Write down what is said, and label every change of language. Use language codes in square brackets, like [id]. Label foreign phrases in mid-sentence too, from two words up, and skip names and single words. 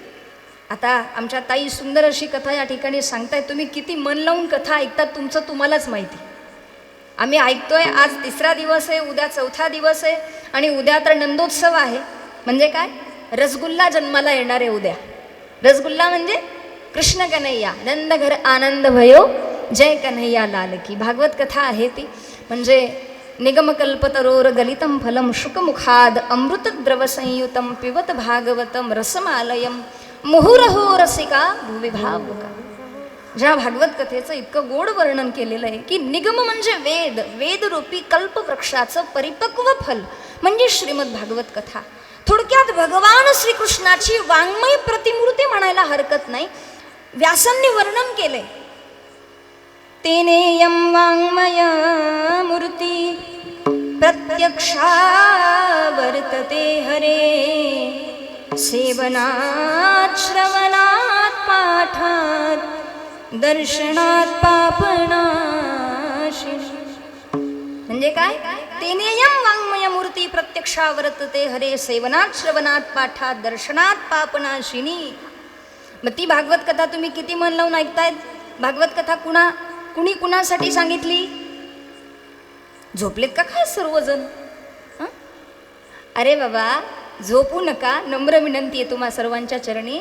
[mr] आता आमच्या ताई सुंदर अशी कथा या ठिकाणी सांगताय. तुम्ही किती मन लावून कथा ऐकतात तुमचं तुम्हालाच माहिती. आम्ही ऐकतोय. आज 3रा दिवस आहे, उद्या 4था दिवस आहे, आणि उद्या तर नंदोत्सव आहे. म्हणजे काय? रसगुल्ला जन्माला येणार आहे उद्या. रसगुल्ला म्हणजे कृष्ण कन्हैया, [hi] नंद घर आनंद भयो जय कन्हैया लाल की. [mr] भागवत कथा आहे ती. [sa] म्हणजे निगमकल्पतरोर गलितम फलम शुकमुखाद अमृत द्रव संयुतम पिबत भागवतम रसमालयम मुहुरहो रसिका भुवि भावुका. [mr] ज्या भागवत कथेचं इतकं गोड वर्णन केलेलं आहे की निगम म्हणजे वेद, वेदरूपी कल्पवृक्षाचं परिपक्व फल म्हणजे श्रीमद भागवत कथा. थोडक्यात भगवान श्रीकृष्णाची वाङ्मय प्रतिमूर्ती म्हणायला हरकत नाही. व्यासांनी वर्णन केले, [sa] तेनेयं वाङ्मय मूर्ती प्रत्यक्षा वर्तते हरे, सेवनात् श्रवणात् पाठात् दर्शनात् पापनाशिनी. [mr] म्हणजे काय? [sa] तेनेयं वाङ्मय मूर्ती प्रत्यक्षा वर्तते हरे, सेवनात् श्रवणात् पाठात् दर्शनात् पापनाशिनी. [mr] मग ती भागवत कथा तुम्ही किती मन लावून ऐकतायत? भागवत कथा कुणी कुणासाठी सांगितली? झोपलेत का काय सर्वजण? अरे बाबा झोपू नका, नम्र विनंती आहे तुम्हा सर्वांच्या चरणी.